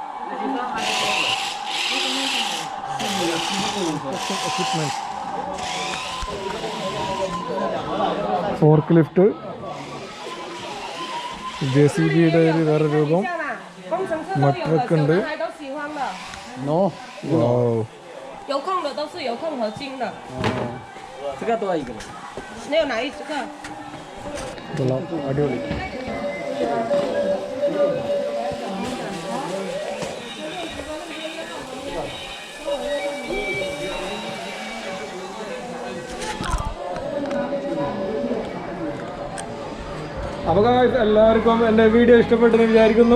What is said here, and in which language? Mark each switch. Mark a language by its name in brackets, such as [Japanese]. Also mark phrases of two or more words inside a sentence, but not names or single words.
[English] Equipment. forklift, [Malayalam] JCB-യുടെ ഒരു വേറെ രൂപം, മട്രക്ക് ഉണ്ട്. [English] Wow. [Chinese] 有空的都是有空和金的。这个多一个。你有哪一个？ [Malayalam] കൊള്ളാം, അടിപൊളി. അപ്പോൾ എല്ലാവർക്കും എൻ്റെ വീഡിയോ ഇഷ്ടപ്പെട്ടെന്ന് വിചാരിക്കുന്നു.